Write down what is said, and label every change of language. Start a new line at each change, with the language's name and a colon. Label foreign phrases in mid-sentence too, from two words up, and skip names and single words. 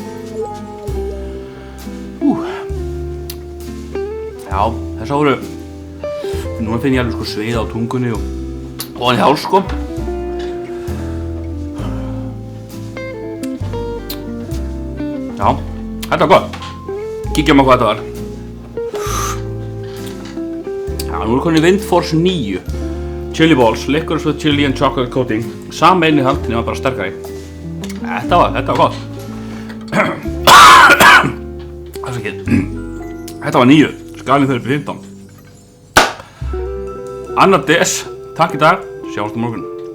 Icelandic: Já, þess voru núna finn ég alveg sko sveið á tungunni og hann í háls sko. Já, þetta var gott. Kíkjum á hvað þetta var. Já, nú komin í Windforce 9.
English: Chili balls, licorice with chili and chocolate coating.
Icelandic: Sama innihald, nema bara sterkari. Þetta var gott. Þetta var 9. Skalinn fyrir 15. 2. des, takk í dag, sjáumst á morgun.